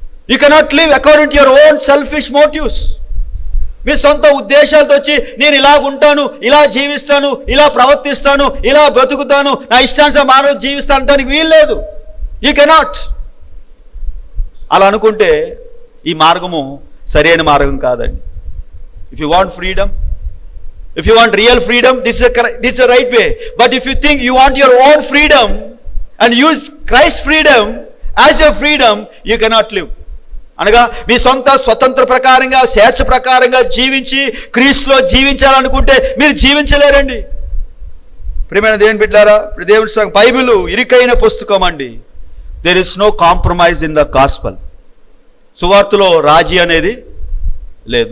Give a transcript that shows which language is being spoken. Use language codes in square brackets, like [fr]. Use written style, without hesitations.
[en] You cannot live according to your own selfish motives. [te] మీ సొంత ఉద్దేశాలతో వచ్చి నేను ఇలా ఉంటాను, ఇలా జీవిస్తాను, ఇలా ప్రవర్తిస్తాను, ఇలా బ్రతుకుతాను, నా ఇష్టానుసారం మానవ జీవిస్తాను అనడానికి వీల్లేదు. [en] You cannot. [te] అలా అనుకుంటే ఈ మార్గము సరైన మార్గం కాదండి. [en] If you want freedom, if you want real freedom, this is a right way. But if you think you want your own freedom and use Christ's freedom as your freedom, you cannot live. [te] అనగా మీ సొంత స్వతంత్ర ప్రకారంగా, స్వేచ్ఛ ప్రకారంగా జీవించి క్రీస్తులో జీవించాలనుకుంటే మీరు జీవించలేరండి. ప్రియమైన దేవుని బిడ్డలారా, దేవుని సంఘం, బైబిల్ ఇరుకైన పుస్తకం అండి. [en] There is no compromise in the gospel. [te] సువార్తలో రాజీ అనేది లేదు.